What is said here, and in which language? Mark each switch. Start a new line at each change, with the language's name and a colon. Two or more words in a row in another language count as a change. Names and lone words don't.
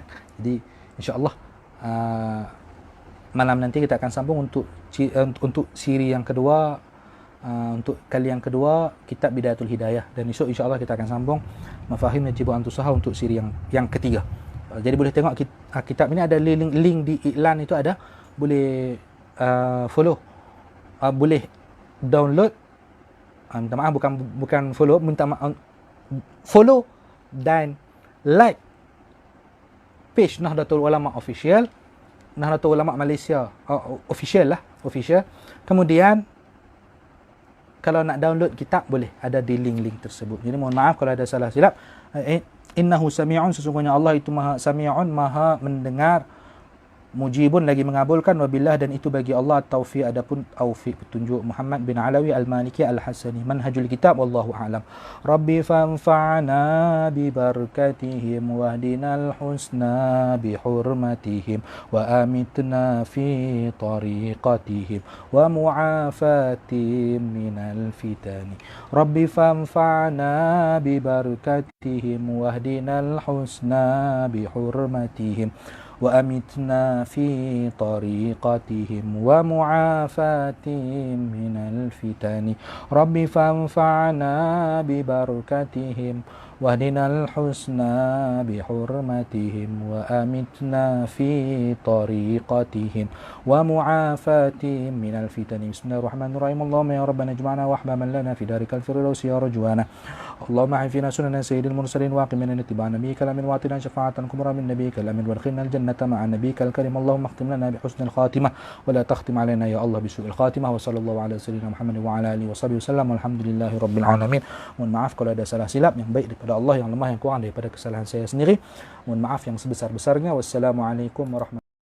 Malay: Jadi insyaAllah malam nanti kita akan sambung untuk siri yang kedua, untuk kali yang kedua kitab Bidayatul Hidayah, dan esok insyaAllah kita akan sambung Mafahim Yajibu an Tusaha untuk siri yang ketiga. Jadi boleh tengok kitab ini, ada link di iklan itu ada, boleh follow, boleh download, minta maaf bukan follow, follow dan
English: like page
Malay: Nahdlatul Ulama official, Nahdlatul Ulama Malaysia official. Kemudian kalau nak download kitab boleh ada di link-link tersebut. Jadi mohon maaf kalau ada salah silap.
Arabic: إنه سميع,
Malay: sesungguhnya Allah itu maha sami'un, maha mendengar, mujibun, lagi mengabulkan, wabillah, dan itu bagi Allah taufiq, adapun taufiq petunjuk.
Arabic: Muhammad bin Alawi Al-Maliki Al-Hasani, Manhajul Kitab, wallahu a'lam. رب فانفعنا ببركتهم واهدنا الحسنى بحرمتهم وأمتنا في طريقتهم ومعافاتهم من الفتن. رب فانفعنا ببركتهم واهدنا الحسنى بحرمتهم وأمتنا في طريقتهم ومعافاتهم من الفتن رب فانفعنا ببركتهم واهدنا الحسنى بحرمتهم وأمتنا في طريقتهم ومعافاتهم من الفتن بسم الله الرحمن الرحيم اللهم يا ربنا اجمعنا واحبابا لنا في دارك الفردوس يا رجوانا اللهم احفظ فينا سنن سيد المرسلين واقم من اتباع نبيك الامين واعطنا شفاعة كبرى من نبيك الامين وادخلنا الجنة مع نبيك الكريم اللهم اختم لنا بحسن الخاتمة ولا تختم علينا يا الله بسوء الخاتمة وصلى الله على سيدنا محمد وعلى اله وصحبه وسلم والحمد لله رب العالمين.
Malay: Mohon maaf kalau ada salah silap, yang baik daripada Allah, yang lemah yang kurang daripada kesalahan saya sendiri. Mohon maaf yang sebesar-besarnya.
Arabic: السلام عليكم ورحمة الله وبركاته.